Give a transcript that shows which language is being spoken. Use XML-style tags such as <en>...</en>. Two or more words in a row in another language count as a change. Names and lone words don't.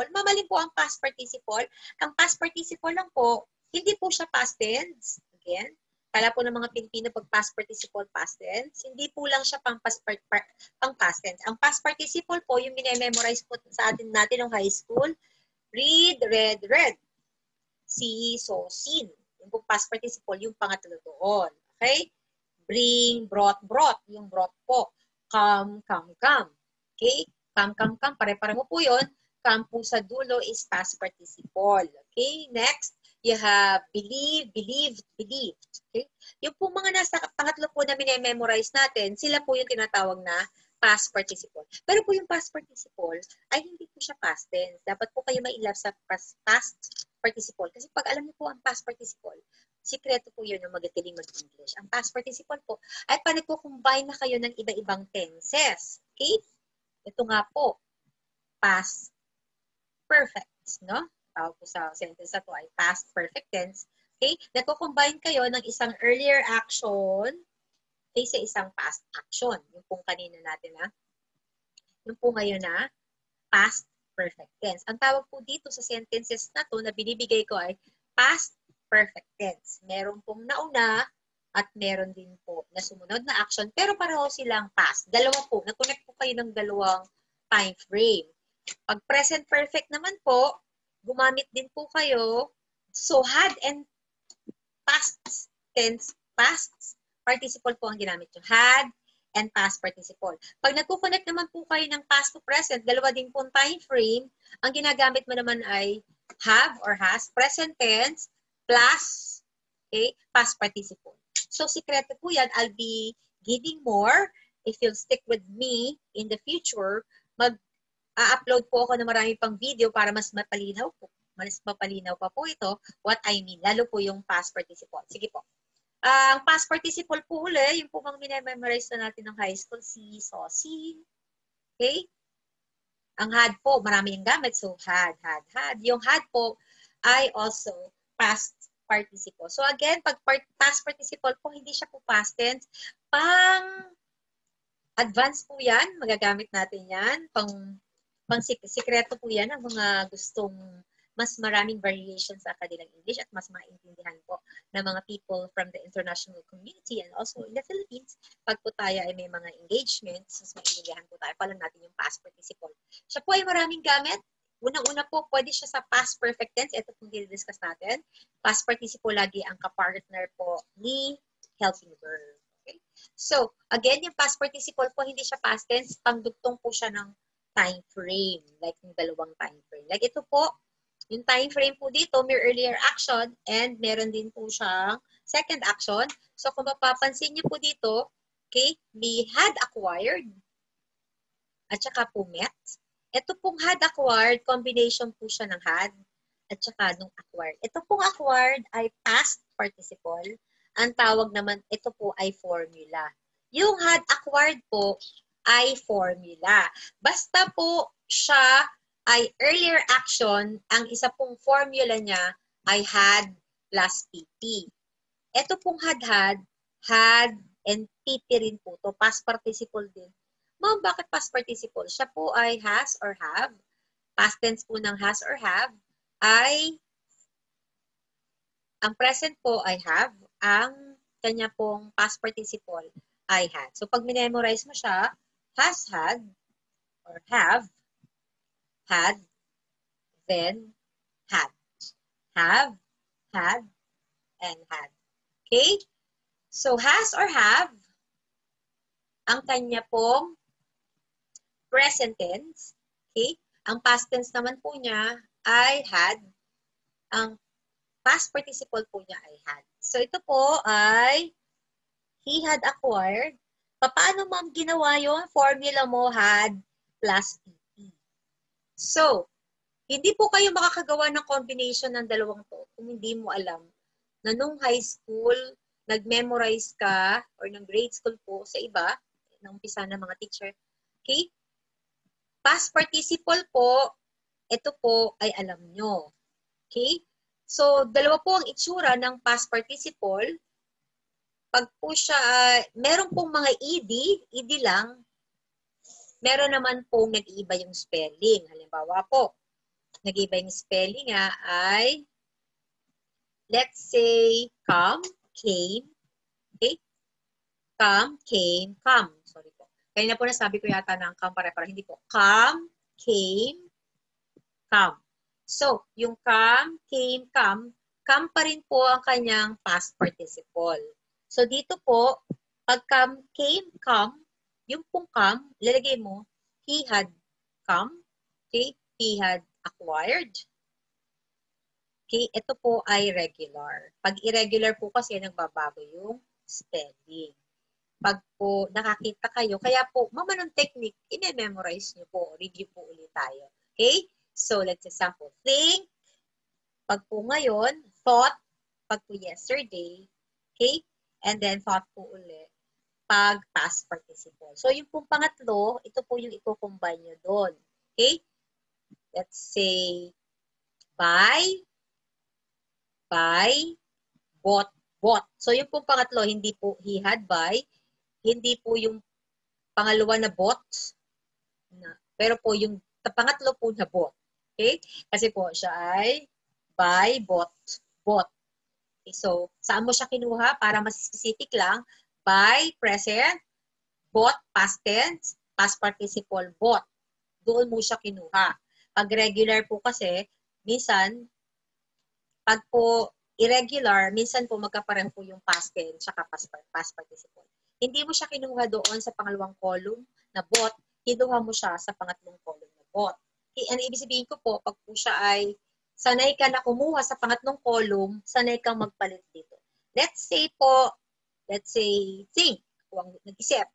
<tl>Mamaling po ang</tl> <en>past participle.</en> <tl>Ang</tl> <en>past participle</en> <tl>lang po, hindi po siya</tl> <en>past tense.</en> <tl>Again, kala po ng mga Pilipino pag</tl> <en>past participle, past tense.</en> <tl>Hindi po lang siya pang</tl> <en>past tense.</en> <tl>Ang</tl> <en>past participle</en> <tl>po, yung minememorize po sa atin natin ng</tl> <en>high school, read, read. See, saw, seen.</en> <tl>Yung po</tl> <en>past participle,</en> <tl>yung pangatlo doon. Okay?</tl> <en>Bring, brought. Yung brought po. Come. Okay? Come.</en> <tl>Pare-pareho po yun. Come po sa dulo</tl> <en>is past participle.</en> <tl>Okay?</tl> <en>Next, you have believe, believed. Okay?</en> <tl>Yung po mga nasa pangatlo po na minememorize natin, sila po yung tinatawag na</tl> <en>past participle.</en> <tl>Pero po yung</tl> <en>past participle</en> <tl>ay hindi po siya</tl> <en>past tense.</en> <tl>Dapat po kayo mailap sa</tl> <en>past participle.</en> <tl>Kasi pag alam niyo po ang</tl> <en>past participle,</en> <tl>sikreto po yun yung magagaling mag-English. Ang</tl> <en>past participle</en> <tl>po ay paano po combine na kayo ng iba-ibang tenses. Okay? Ito nga po,</tl> <en>past perfect.</en> <tl>No? Tawag po sa sentence na to ay</tl> <en>past perfect tense.</en> <tl>Okay? Nagko-combine kayo ng isang</tl> <en>earlier action</en> <tl>sa isang</tl> <en>past action.</en> <tl>Yung pong kanina natin yung po ngayon na</tl> <en>past perfect tense.</en> <tl>Ang tawag po dito sa sentences na to na binibigay ko ay</tl> <en>past perfect tense.</en> <tl>Meron pong nauna at meron din po na sumunod na action pero pareho silang past. Dalawa po. Nag-connect po kayo ng dalawang</tl> <en>time frame.</en> <tl>Pag</tl> <en>present perfect</en> <tl>naman po, gumamit din po kayo.</tl> <en>So, had and past tense, past participle</en> <tl>po ang ginamit nyo.</tl> <en>Had and past participle.</en> <tl>Pag nagko-connect naman po kayo ng</tl> <en>past to present,</en> <tl>dalawa din po</tl> <en>time frame,</en> <tl>ang ginagamit mo naman ay</tl> <en>have or has, present tense, plus past participle.</en> <tl>So, sikreto po yan.</tl> <en>I'll be giving more. If you'll stick with me in the future,</en> <tl>mag-upload po ako ng marami pang video para mas mapalinaw pa po ito,</tl> <en>what I mean,</en> <tl>lalo po yung</tl> <en>past participle.</en> <tl>Sige po. Ang</tl> <en>past participle</en> <tl>po uli, yung po mga minememorize na natin ng</tl> <en>high school, see, saw, seen.</en> <tl>Okay? Ang had po, marami yung gamit. So, had. Yung had po ay</tl> <en>also past participle. So, again,</en> <tl>pag</tl> <en>past participle</en> <tl>po, hindi siya po</tl> <en>past tense.</en> <tl>Pang advance po yan, magagamit natin yan. Pang sikreto po yan ang mga gustong mas maraming variations sa kanilang English at mas maintindihan po ng mga</tl> <en>people from the international community and also in the Philippines.</en> <tl>Pag po tayo ay may mga engagements, mas maintindihan po tayo. Palang natin yung</tl> <en>past participle.</en> <tl>Siya po ay maraming gamit. Unang-una po, pwede siya sa</tl> <en>past perfect tense.</en> <tl>Ito pong dinidiscuss natin.</tl> <en>Past participle</en> <tl>lagi ang kapartner po ni</tl> <en>helping verb.</en> <tl>Okay?</tl> <en>So, again,</en> <tl>yung</tl> <en>past participle</en> <tl>po, hindi siya</tl> <en>past tense.</en> <tl>Pangdugtong po siya ng</tl> <en>time frame.</en> <tl>Like yung dalawang time frame. Like ito po, yung</tl> <en>time frame</en> <tl>po dito, may</tl> <en>earlier action</en> <tl>and meron din po siyang</tl> <en>second action.</en> <tl>So, kung mapapansin niyo po dito,</tl> <en>okay, we had acquired</en> <tl>at saka po</tl> <en>met.</en> <tl>Ito pong</tl> <en>had acquired,</en> <tl>combination po siya ng had at saka nung acquired. Ito pong acquired ay</tl> <en>past participle.</en> <tl>Ang tawag naman, ito po ay formula. Yung</tl> <en>had acquired</en> <tl>po ay formula. Basta po siya ay</tl> <en>earlier action,</en> <tl>ang isa pong formula niya ay</tl> <en>had plus PP.</en> <tl>Ito pong had, and PP rin po to.</tl> <en>Past participle</en> <tl>din. Ma'am, bakit</tl> <en>past participle?</en> <tl>Siya po ay</tl> <en>has or have. Past tense</en> <tl>po ng</tl> <en>has or have</en> <tl>ay, ang present po ay have. Ang kanya pong</tl> <en>past participle</en> <tl>ay had. So, pag minemorize mo siya,</tl> <en>has had or have, had, then had. Have, had, and had. Okay? So, has or have,</en> <tl>ang kanya pong</tl> <en>present tense.</en> <tl>Okay? Ang</tl> <en>past tense</en> <tl>naman po niya ay had. Ang</tl> <en>past participle</en> <tl>po niya ay had. So, ito po ay</tl> <en>he had acquired.</en> <tl>Paano ma'am ginawa yung formula mo</tl> <en>had plus PP?</en> <tl>So, hindi po kayo makakagawa ng combination ng dalawang to kung hindi mo alam na nung</tl> <en>high school,</en> <tl>nag-memorize ka or ng</tl> <en>grade school</en> <tl>po sa iba, nang umpisa ng mga teacher. Okay?</tl> <en>Past participle</en> <tl>po, ito po ay alam nyo. Okay? So, dalawa po ang itsura ng</tl> <en>past participle.</en> <tl>Pag po siya, meron pong mga ED lang, meron naman pong nag-iiba yung spelling. Halimbawa po, nag-iiba yung spelling nga ay,</tl> <en>let's say, come, came, okay? Come, came, come. Sorry po.</en> <tl>Kanina po nasabi ko yata ng come pare-pare. Hindi po.</tl> <en>Come, came, come.</en> <tl>So, yung</tl> <en>come, came, come</en> <tl>pa rin po ang kanyang</tl> <en>past participle.</en> <tl>So, dito po, pag</tl> <en>come, came, come,</en> <tl>yung pong come, lalagay mo,</tl> <en>he had come, okay? He had acquired.</en> <tl>Okay, ito po ay regular. Pag irregular po kasi, nagbabago yung spelling. Pag po nakakita kayo, kaya po, mamanong technique, i-memorize nyo po, review po ulit tayo.</tl> <en>Okay? So, let's example. Think,</en> <tl>pag po ngayon, thought, pag po yesterday, okay?</tl> <en>And then thought</en> <tl>po ulit, pag</tl> <en>past participle.</en> <tl>So, yung pong pangatlo, ito po yung i-combine nyo doon.</tl> <en>Okay? Let's say, buy, bought. So,</en> <tl>yung pong pangatlo, hindi po</tl> <en>he had buy,</en> <tl>hindi po yung pangalawa na bought, pero po yung pangatlo po na bought. Okay? Kasi po siya ay</tl> <en>buy, bought. Okay, so,</en> <tl>saan mo siya kinuha? Para mas specific lang, buy,</tl> <en>present, bought, past tense, past participle, bought.</en> <tl>Doon mo siya kinuha. Pag regular po kasi, minsan, pag po irregular, minsan po magkapareho po yung</tl> <en>past tense</en> <tl>saka</tl> <en>past participle.</en> <tl>Hindi mo siya kinuha doon sa pangalawang column na bought, kinuha mo siya sa pangatlong column na bought. Ano ibig sabihin ko po, pag po siya ay sanay ka na kumuha sa pangatlong column, sanay kang magpalit dito.</tl> <en>Let's say</en> <tl>po, think, kung nag-isip.</tl>